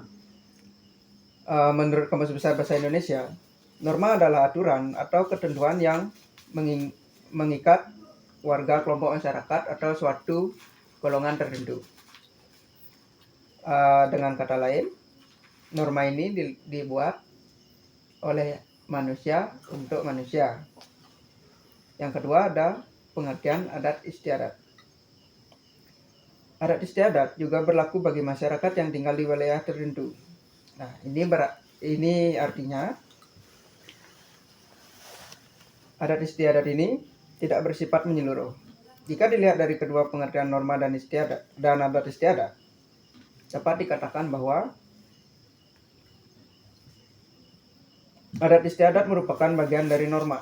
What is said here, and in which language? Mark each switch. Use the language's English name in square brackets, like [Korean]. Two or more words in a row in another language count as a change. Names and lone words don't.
[Indonesian] Menurut Kamus Besar Bahasa Indonesia, norma adalah aturan atau ketentuan yang mengikat warga, kelompok masyarakat, atau suatu golongan tertentu. Dengan kata lain, norma ini dibuat oleh manusia untuk manusia. Yang kedua ada pengertian adat istiadat. Adat istiadat juga berlaku bagi masyarakat yang tinggal di wilayah tertentu. Nah, ini artinya adat istiadat ini tidak bersifat menyeluruh. Jika dilihat dari kedua pengertian norma dan adat istiadat, dapat dikatakan bahwa adat istiadat merupakan bagian dari norma.